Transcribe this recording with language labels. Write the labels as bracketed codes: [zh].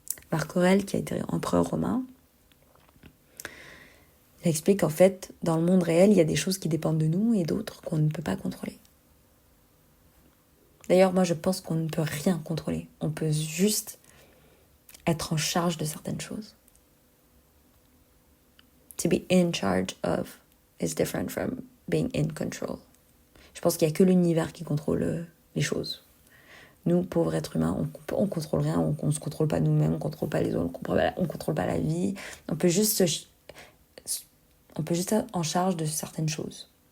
[fr] Marc Aurèle, qui a été empereur romain, il explique qu'en fait, dans le monde réel, il y a des choses qui dépendent de nous et d'autres qu'on ne peut pas contrôler. D'ailleurs, moi, je pense qu'on ne peut rien contrôler. On peut juste être en charge de certaines choses. [en] To be in charge of is different from being in control. [fr] Je pense qu'il n'y a que l'univers qui contrôle les choses. Nous, pauvres êtres humains, on ne contrôle rien, on ne se contrôle pas nous-mêmes, on ne contrôle pas les autres, on ne contrôle pas la vie. On peut juste être en charge de certaines choses.